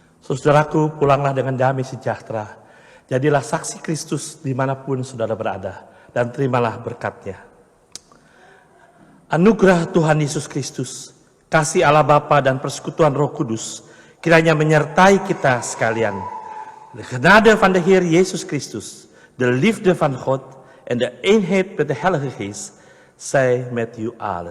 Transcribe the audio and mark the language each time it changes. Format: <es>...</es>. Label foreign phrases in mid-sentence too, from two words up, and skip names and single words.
<id>Saudaraku, pulanglah dengan damai sejahtera. Jadilah saksi Kristus dimanapun saudara berada, dan terimalah berkat-Nya. Anugerah Tuhan Yesus Kristus, kasih Allah Bapa dan persekutuan Roh Kudus, kiranya menyertai kita sekalian.</id> <nl>De genade van de Heer Jezus Christus, de liefde van God en de eenheid met de Heilige Geest, zij met u allen.</nl>